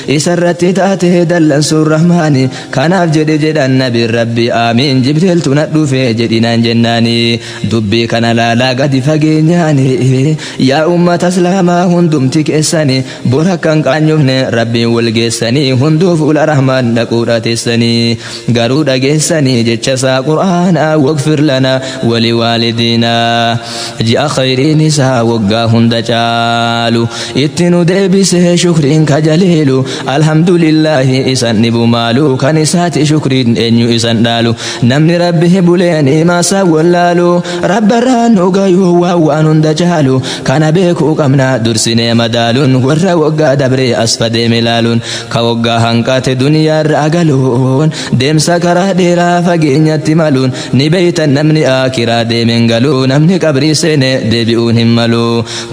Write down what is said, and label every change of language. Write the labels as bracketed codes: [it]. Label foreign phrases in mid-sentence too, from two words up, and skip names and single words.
[om] isarratti taate dallansuun rahmaani, kanaaf jedhe jedhan nabiin Rabbi aamiin, Jibriiltu na dhufe jedhinaan jennaani, dubbii kana laalaa gadi fageenyaani, yaa ummata Islaamaa hundumti keessani, bor akka hin qaanyofne Rabbiin wal geessani, hunduu fuula Rahmaan dhaquudha teessani, garuu dhageessani jecha isaa Qur'aanaa, [ar] واغفر لنا ولوالدينا. [om] Ji'a khayriin isaa waggaa hunda caalu, itti nu deebisee shukriin ka jaliilu, alhamdulillaahi isan dhibu maalu, kan isaati shukriin eenyu isan dhaalu, namni Rabbi buleen himaa isaa wallaalu, Rabbi irraa nu gayuu waan, waan hunda caalu, kana beekuu qabna dursinee madaaluun, warra waggaa dabree as fadeeme laaluun, ka waggaa hanqate duniyaa irra agaluun, deemsa karaa dheeraa fageenyatti maluun, ni beeytan namni aakiraa deemeen galuu, namni qabrii seene deebi'uun hin malu.